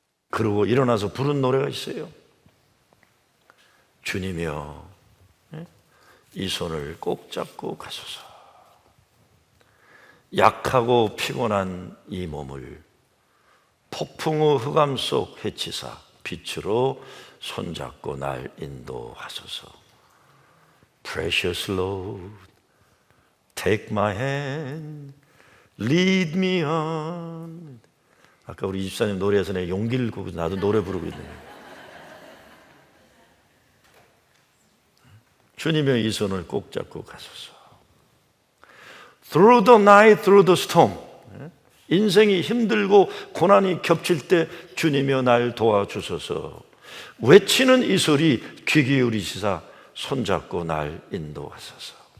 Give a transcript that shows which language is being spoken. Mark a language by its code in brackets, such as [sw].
[ko] 그러고 일어나서 부른 노래가 있어요. 주님이여 이 손을 꼭 잡고 가소서. 약하고 피곤한 이 몸을 폭풍우 흑암 속 해치사 빛으로 손잡고 날 인도하소서. [en] Precious Lord, take my hand, lead me on. [ko] 아까 우리 집사님 노래에서 내가 용기를 구고 나도 노래 부르고 있네요. 주님의 이 손을 꼭 잡고 가소서. [en] Through the night, through the storm. [ko] 인생이 힘들고 고난이 겹칠 때 주님이여 날 도와주소서. 외치는 이 소리 귀 기울이시사 손잡고 날 인도하소서.